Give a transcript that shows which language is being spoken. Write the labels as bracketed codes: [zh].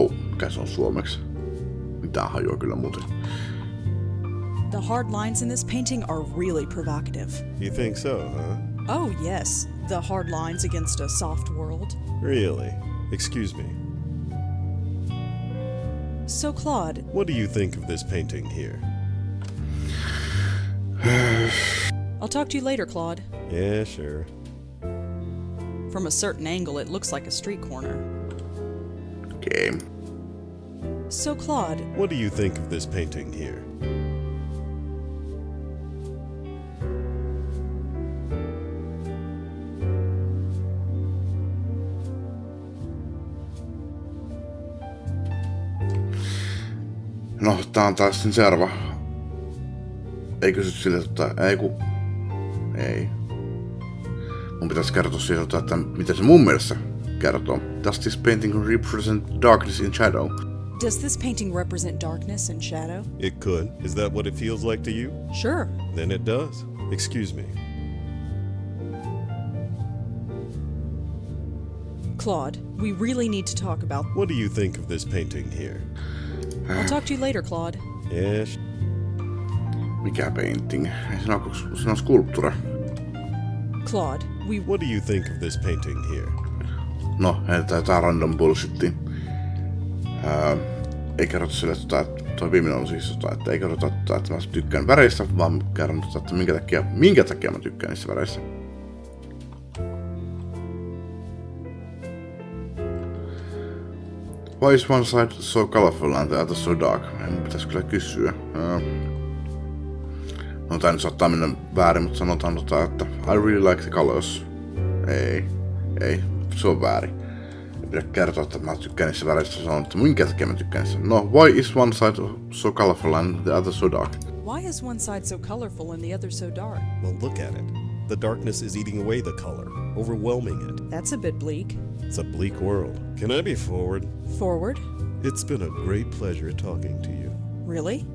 [fi] Mikä se on suomeksi? Mitään hajua kyllä muuten. [en] The hard lines in this painting are really provocative. You think so, huh? Oh, yes. The hard lines against a soft world. Really? Excuse me. So, Claude, What do you think of this painting here? I'll talk to you later, Claude. Yeah, sure. From a certain angle, it looks like a street corner. Okay. So, Claude, What do you think of this painting here? [fi] No, tää on taas sen seuraava. Ei kysy sille, ei. Mun pitäisi kertoa siitä, että mitä se mun mielestä kertoo. [en] Does this painting represent darkness in shadow? does this painting represent darkness and shadow? It could. Is that what it feels like to you? Sure. Then it does. Excuse me. Claude, we really need to talk about... What do you think of this painting here? I'll talk to you later, Claude. Yes. [fi] Mikä painting? Ei se on skulptura. [en] Claude, What do you think of this painting here? [fi] No, heitetään tää random bullshittiin. Ei kerrota sille, että toi viimeinen on siis että ei kerrota, että mä tykkään väreistä, vaan kerron, että minkä takia mä tykkään niistä väreistä. [en] Why is one side so colorful and the other so dark? [fi] Mun pitäis kyllä kysyä. No tää nyt saattaa mennä väärin, mutta sanotaan, että [en] I really like the colors. [fi] Ei, se on väärin. Ei pidä kertoa, että mä tykkään niissä väreistä, sanon, että minkä takia mä tykkään niissä. [en] No, why is one side so colorful and the other so dark? why is one side so colorful and the other so dark? Well, look at it. The darkness is eating away the color, overwhelming it. That's a bit bleak. It's a bleak world. Can I be forward? Forward? It's been a great pleasure talking to you. Really?